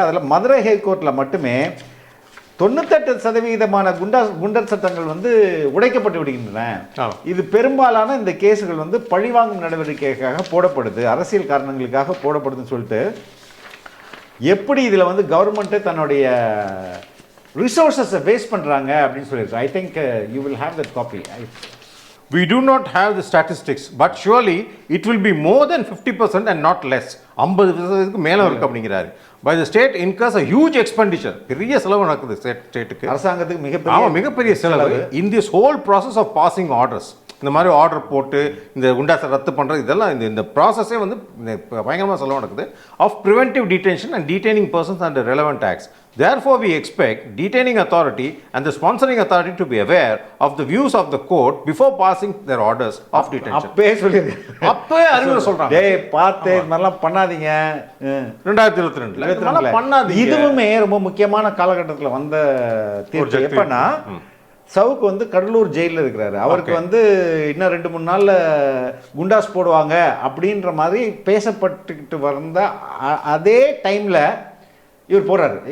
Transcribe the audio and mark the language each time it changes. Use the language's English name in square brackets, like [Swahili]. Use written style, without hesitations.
[Tamil] அதில் மதுரை ஹைகோர்ட்டில் மட்டுமே 98% குண்டர் சட்டங்கள் வந்து உடைக்கப்பட்டு விடுகின்றன. இது பெரும்பாலான இந்த கேஸுகள் வந்து பழிவாங்கும் நடவடிக்கைக்காக போடப்படுது, அரசியல் காரணங்களுக்காக போடப்படுதுன்னு சொல்லிட்டு எப்படி இதில் வந்து கவர்மெண்ட்டு தன்னுடைய ரிசோர்ஸஸை வேஸ்ட் பண்ணுறாங்க அப்படின்னு சொல்லியிருக்கோம். [English] I think you will have that copy. We do not have the statistics, but surely it will be more than 50% and not less. [Tamil] 50%க்கு மேலே இருக்கு அப்படிங்கிறாரு. [English] By the state incurs a huge expenditure. [Tamil] பெரிய செலவு நடக்குது ஸ்டேட்டுக்கு, அரசாங்கத்துக்கு மிகப்பெரிய செலவு. [English] In this whole process of passing orders, [Tamil] இந்த மாதிரி ஆர்டர் போட்டு இந்த குண்டாசை ரத்து பண்ணுறது இதெல்லாம் இந்த ப்ராசஸே வந்து பயங்கரமாக செலவு நடக்குது. [English] Of preventive detention and detaining persons and relevant acts. Therefore, we expect detaining authority and the sponsoring authority to be aware of the views of the court before passing their orders of detention. [Tamil] அப்பவே அறிவுரை சொல்றாங்க. டேய் பார்த்து இந்த மாதிரிலாம் பண்ணாதீங்க. 2022ல பண்ணாதீங்க. இதுவுமே ரொம்ப முக்கியமான காலகட்டத்தில் வந்த தீர்ப்பு. எப்பன்னா சவுக்கு வந்து கடலூர் ஜெயிலில் இருக்கிறாரு. அவருக்கு வந்து இன்னும் 2-3 நாளில் குண்டாஸ் போடுவாங்க அப்படின்ற மாதிரி பேசப்பட்டுக்கிட்டு வந்த அதே டைமில் இவர் போறாரு.